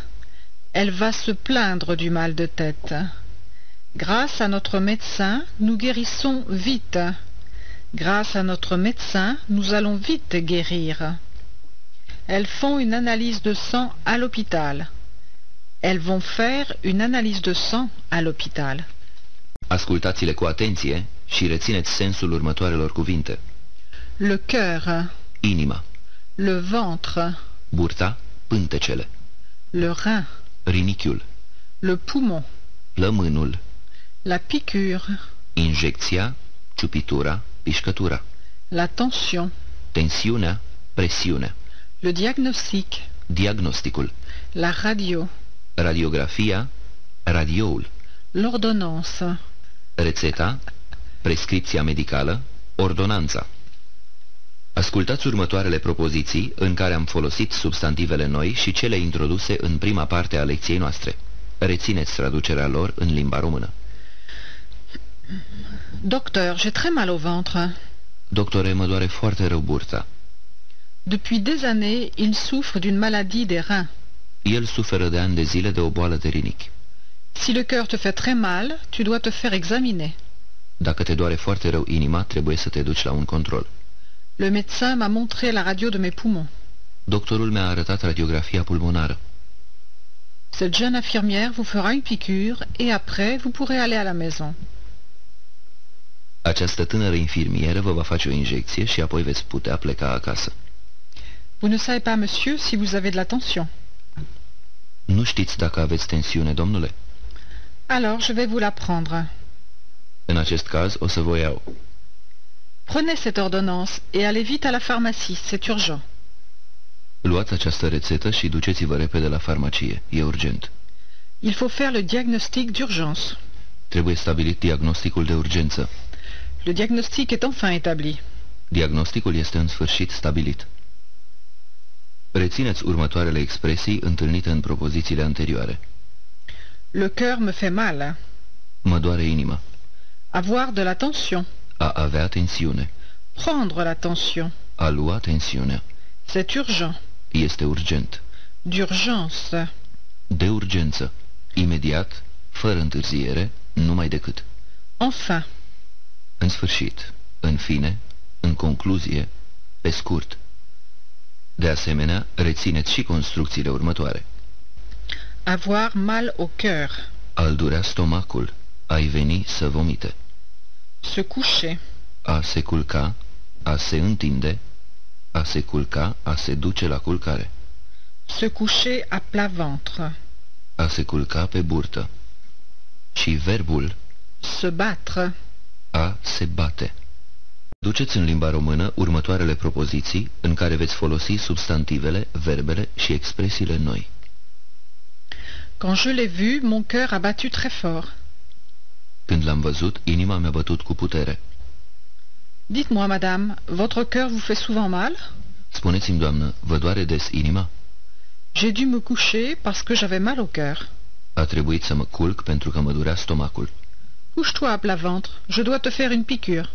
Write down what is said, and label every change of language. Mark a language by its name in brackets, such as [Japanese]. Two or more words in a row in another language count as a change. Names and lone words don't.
[French] Elle va se plaindre du mal de tête. Grâce à notre médecin, nous guérissons vite. Grâce à notre médecin, nous allons vite guérir. Elles font une analyse de sang à l'hôpital. Elles vont faire une analyse de sang à l'hôpital. [Romanian] Ascultați-le cu atenție și rețineți sensul următoarelor cuvinte. [French] Le cœur. [Romanian] Inima. [French] Le ventre. [Romanian] Burta, pântecele. [French] Le rein. [Romanian] Rinichiul. [French] Le poumon. [Romanian] Plămânul. [French] La piqûre. [Romanian] Injecția, ciupitura, pișcătura. [French] La tension. [Romanian] Tensiunea, presiunea. [French] Le diagnostic. [Romanian] Diagnosticul. [French] La radio. [Romanian] Radiografia, radioul. [French] L'ordonnance. [Romanian] Rețeta, prescripția medicală, ordonanța. Ascultați următoarele propoziții în care am folosit substantivele noi și cele introduse în prima parte a lecției noastre. Rețineți traducerea lor în limba română. [French] Docteur, j'ai très mal au ventre. [Romanian] Doctore, mă doare foarte rău burta. [French] Depuis des années, il souffre d'une maladie des reins. [Romanian] El suferă de ani de zile de o boală de rinichi. [French] Si le cœur te fait très mal, tu dois te faire examiner. [Romanian] Dacă te doare foarte rău inima, trebuie să te duci la un control. [French] Le médecin m'a montré la radio de mes poumons. [Romanian] Doctorul mi-a arătat radiografia pulmonară. [French] Cette jeune infirmière vous fera une piqûre et après vous pourrez aller à la maison. [Romanian] Această tânără infirmieră vă va face o injecție și apoi veți putea pleca acasă. [French] Vous ne savez pas, monsieur, si vous avez de la tension. [Romanian] Nu știți dacă aveți tensiune, domnule? [French] Alors, je vais vous la prendre. [Romanian] În acest caz, o să vă iau. [French] Prenez cette ordonnance et allez vite à la pharmacie, c'est urgent. [Romanian] Luați această rețetă și duceți-vă repede la farmacie. E urgent. [French] Il faut faire le diagnostic d'urgence. [Romanian] Trebuie stabilit diagnosticul de urgență. [French] Le diagnostic est enfin établi. [Romanian] Diagnosticul este în sfârșit stabilit. Rețineți următoarele expresii întâlnite în propozițiile anterioare. [French] Le cœur me fait mal. [Romanian] Mă doare inima. [French] Avoir de la tension. [Romanian] A avea tensiune. [French] Prendre la tension. [Romanian] A lua tensiunea. [French] C'est urgent. [Romanian] Este urgent. [French] D'urgence. [Romanian] De urgență. Imediat, fără întârziere, numai decât. [French] Enfin. [Romanian] În sfârșit, în fine, în concluzie, pe scurt. De asemenea, rețineți și construcțiile următoare. [French] Avoir mal au cœur. [Romanian] A-l durea stomacul. A-i veni să vomite. [French] Se coucher. [Romanian] A se culca. A se întinde. A se culca. A se duce la culcare. [French] Se coucher à plat ventre. [Romanian] A se culca pe burtă. Și verbul [French] Se battre. [Romanian] a se bate. Duceți în limba română următoarele propoziții în care veți folosi substantivele, verbele și expresiile noi. [French] Quand je l'ai vu, mon cœur a battu très fort. [Romanian] Când l-am văzut, inima mi-a bătut cu putere. [French] Dites-moi, madame, votre cœur vous fait souvent mal? [Romanian] Spuneți-mi, doamnă, vă doare des inima? [French] J'ai dû me coucher parce que j'avais mal au cœur. [Romanian] A trebuit să mă culc pentru că mă durea stomacul. [French] Couche-toi à plat ventre, je dois te faire une piqûre.